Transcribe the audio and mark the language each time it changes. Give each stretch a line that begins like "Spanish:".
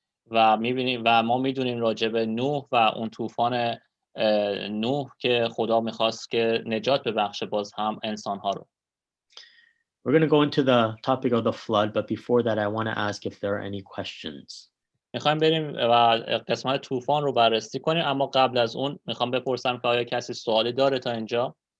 Persian: و ما میدونیم راجع به نوح و اون طوفان نوح که خدا میخواست که نجات ببخشه باز هم انسانها رو.
English: We're going to go into the topic of the flood, but before that, I want to ask if there are any questions.
Persian: میخوایم بریم و قسمت طوفان رو بررسی کنیم، اما قبل از اون میخوام بپرسم که آیا کسی سوالی داره تا اینجا؟